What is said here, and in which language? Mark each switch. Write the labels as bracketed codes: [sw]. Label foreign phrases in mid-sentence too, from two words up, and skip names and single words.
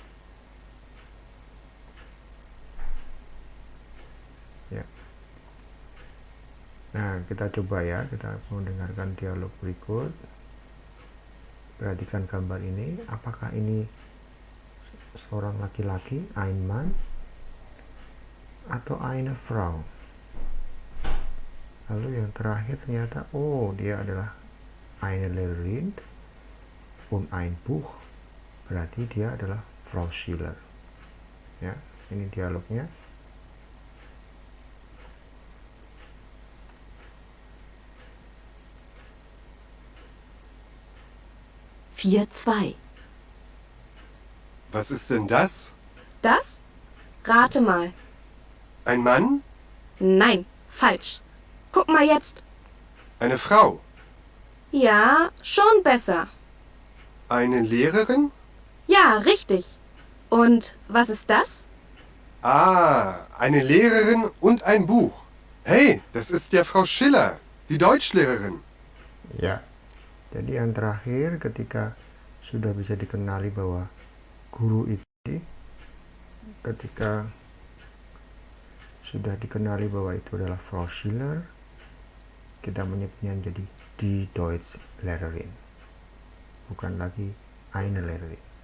[id] Ya. Nah, kita coba ya, kita mendengarkan dialog berikut. Perhatikan gambar ini, apakah ini seorang laki-laki, [de] ein Mann, atau eine Frau? [id] Lalu yang terakhir ternyata, dia adalah [de] eine Lehrerin und ein Buch, [id] berarti dia adalah Frau Schiller. Ya, ini dialognya. [de] Was ist denn das? Das? Rate mal. Ein Mann? Nein, falsch. Guck mal jetzt. Eine Frau? Ja, schon besser. Eine Lehrerin? Ja, richtig. Und was ist das? Ah, eine Lehrerin und ein Buch. Hey, das ist ja Frau Schiller, die Deutschlehrerin. [id] Ya. Jadi yang terakhir, ketika sudah bisa dikenali bahwa guru itu ketika sudah dikenali bahwa itu adalah Frau Schiller, kita menyebutnya menjadi [de] die Deutschlehrerin, [id] bukan lagi [de] eine Lehrerin.